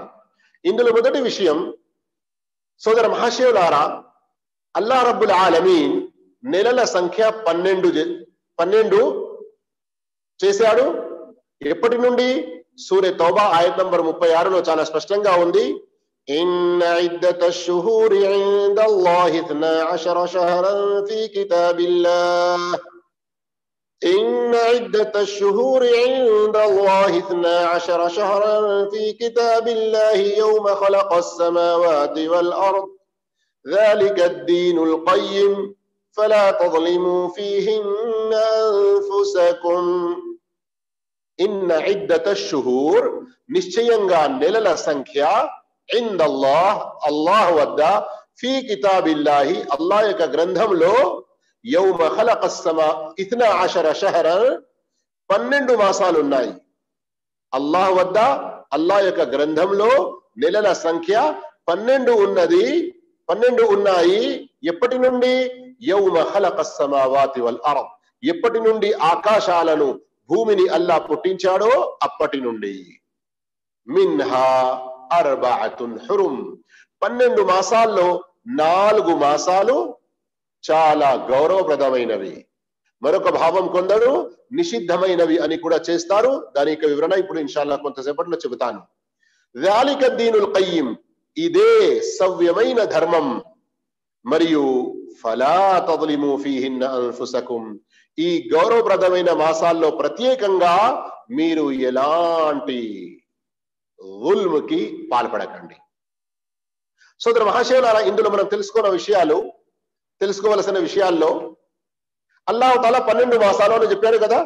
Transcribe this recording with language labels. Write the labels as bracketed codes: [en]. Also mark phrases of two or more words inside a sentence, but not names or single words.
[te] ఇందులో మొదటి విషయం, సోదర మహాశయులారా, అల్లాహ్ రబ్బుల్ ఆలమీన్ నెలల సంఖ్య 12 చేశాడు. ఎప్పటి నుండి? సూరే తౌబా ఆయత్ నంబర్ 36లో చాలా స్పష్టంగా ఉంది. [ar] إن عدة الشهور عند الله 12 شهرا في كتاب الله إن عدة الشهور عند الله 12 شهرا في كتاب الله يوم خلق السماوات والأرض ذلك الدين القيم فلا تظلموا فيهن أنفسكم إن عدة الشهور [te] నిశ్చయంగా నెలల సంఖ్య [ar] عند الله [te] వద్ద [ar] في كتاب الله [te] అల్లాహ్ యొక్క గ్రంథంలో [ar] يوم خلق السما [te] 12 షహరన్ 12 మాసాలు ఉన్నాయి. అల్లాహ్ వద్ద అల్లాహ్ యొక్క గ్రంథంలో నెలల సంఖ్య 12 ఉన్నది, 12 ఉన్నాయి. ఎప్పటి నుండి? [ar] يوم خلق السماوات والأرض, [te] ఎప్పటి నుండి ఆకాశాలను భూమిని అల్లాహ్ పుట్టించాడో అప్పటి నుండి. [ar] منها أربعة حرم, [te] 12 మాసాల్లో 4 మాసాలు చాలా గౌరవప్రదమైనవి. మరొక భావం కొందరు నిషిద్ధమైనవి అని కూడా చేస్తారు. దాని యొక్క వివరణ ఇప్పుడు ఇన్షాల్లా కొంతసేపట్లో చెబుతాను. [ar] ذلك الدين القيم, [te] ఇదే సవ్యమైన ధర్మం. [ar] మరియు فلا تظلموا فيهن انفسكم, [te] ఈ గౌరవప్రదమైన మాసాల్లో ప్రత్యేకంగా మీరు ఎలాంటి జుల్మ్కి పాల్పడకండి. సోదర మహాశయులారా, ఇందులో మనం తెలుసుకోవలసిన విషయాల్లో అల్లాహ్ తఆలా 12 మాసాలు అని చెప్పాడు కదా.